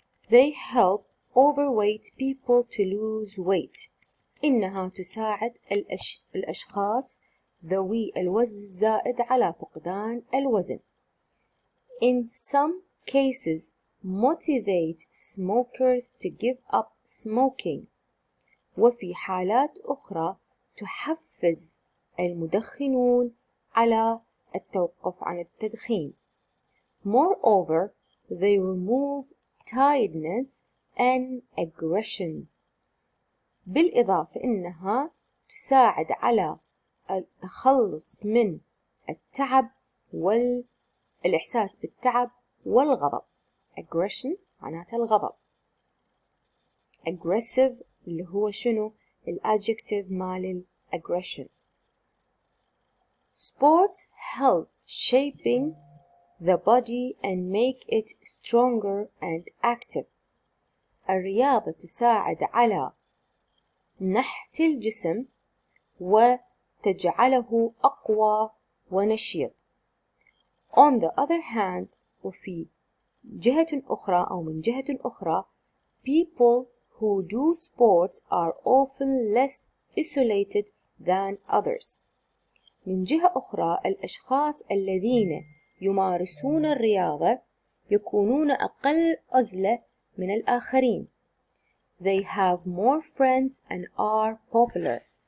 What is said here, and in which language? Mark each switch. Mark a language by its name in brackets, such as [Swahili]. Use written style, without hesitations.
[English] They help overweight people to lose weight. [Arabic] إنها تساعد الأشخاص ذوي الوزن الزائد على فقدان الوزن. [English] In some cases, motivate smokers to give up smoking. [Arabic] وفي حالات أخرى تحفز المدخنون على التوقف عن التدخين. [English] Moreover, they remove tiredness and aggression. [Arabic] بالإضافة إنها تساعد على التخلص من التعب والإحساس بالتعب والغضب. Aggression معناتها الغضب. Aggressive اللي هو شنو؟ الadjective مال aggression. [English] Sports help shaping the body and make it stronger and active. [Arabic] الرياضة تساعد على نحت الجسم وتجعله أقوى ونشيط. [English] On the other hand, [Arabic] وفي جهة أخرى أو من جهة أخرى, [English] people who do sports are often less isolated than others. [Arabic] من جهة أخرى الأشخاص الذين يمارسون الرياضة يكونون أقل عزلة من الآخرين. [English] They have more friends and are popular.